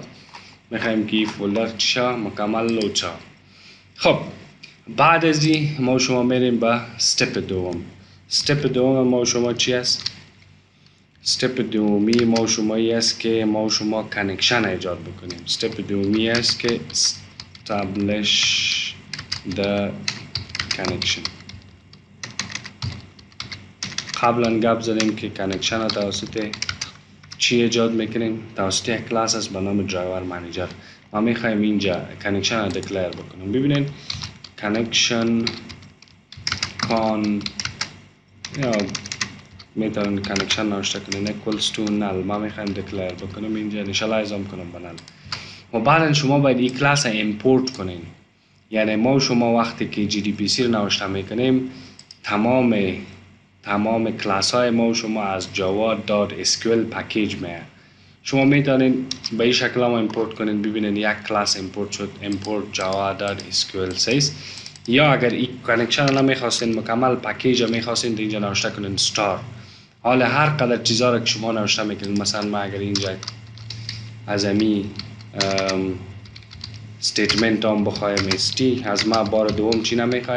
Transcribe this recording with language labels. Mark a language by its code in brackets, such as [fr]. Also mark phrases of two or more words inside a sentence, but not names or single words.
[fa] میخوایم که این فولدر چی شوه؟ مکمل لود شوه. خب بعد از این ما و شما میریم به استپ دوم. استپ دوم ما و شما چی است؟ استپ دومی ما و شما است که ما و شما کانکشن ایجاد بکنیم. استپ دومی است که [en] establish the connection. [fa] قبلا گپ زدیم که کانکشن را توسط چی ایجاد میکنیم؟ توسط یک کلاس است به نام درایور منیجر. ما میخوایم اینجا کانکشن را دکلیر بکنیم. ببینین کانکشن کان یا میتونن کانکشن نوشته کنین [en] equals to null. [fa] ما میخوایم دکلیر بکنیم اینجا initialize هم کنم به null. و بعدا شما باید این کلاس را امپورت کنین. یعنی ما و شما وقتی که JDBC رو نوشته میکنیم تمام کلاس های ما و شما از java.sql پکیج میاد. شما میتونین به این شکل هم امپورت کنین. ببینین یک کلاس امپورت شد، [en] import java.sql says. [fa] یا اگر این کانکشن رو نمیخواستین مکمل پکیج رو میخواستین اینجا نوشته کنین star. حالا هر قدر چیزا رو که شما نوشته میکنین، مثلا ما اگر اینجا از امی استیتمنت هم بخوایم استی از ما بار دوم چی نمیخواه؟